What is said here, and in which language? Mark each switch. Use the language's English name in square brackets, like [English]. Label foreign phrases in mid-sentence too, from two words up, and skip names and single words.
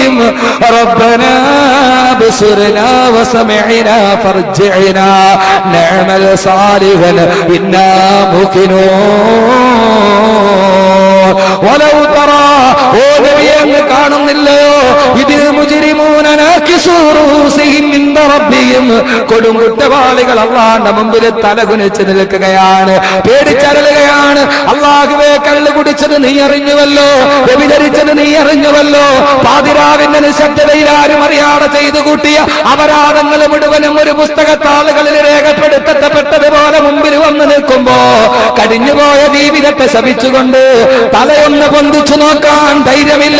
[Arabic] ربنا بصرنا وسمعنا فارجعنا نعمل صالحا إنا موقنون ولو ترى [Malayalam] ഓ നബിയെ അങ്ങ് കാണുന്നില്ലയോ ഇതിൽ [Arabic] المجرمون ناكسو رءوسهم عند ربهم [Malayalam] കൊടും കുറ്റവാളികൾ അല്ലാഹുവിന്റെ മുമ്പിൽ തലകുനിച്ച് നിൽക്കുകയാണ്, പേടിച്ചരളുകയാണ്. അല്ലാഹുവേ, കള്ളു കുടിച്ചത് നീ അറിഞ്ഞുവല്ലോ, വ്യഭിചരിച്ചത് നീ അറിഞ്ഞുവല്ലോ, പാതിരാവിന്റെ നിശബ്ദതയിൽ ആരും അറിയാതെ ചെയ്തു കൂട്ടിയ അപരാധങ്ങൾ മുഴുവനും ഒരു പുസ്തകത്താളുകളിൽ രേഖപ്പെടുത്തപ്പെട്ടതുപോലെ മുമ്പിൽ വന്നു നിൽക്കുമ്പോ കഴിഞ്ഞുപോയ ജീവിതത്തെ ശപിച്ചുകൊണ്ട് തലയൊന്ന് പൊന്തിച്ചു നോക്കാൻ ധൈര്യമില്ല.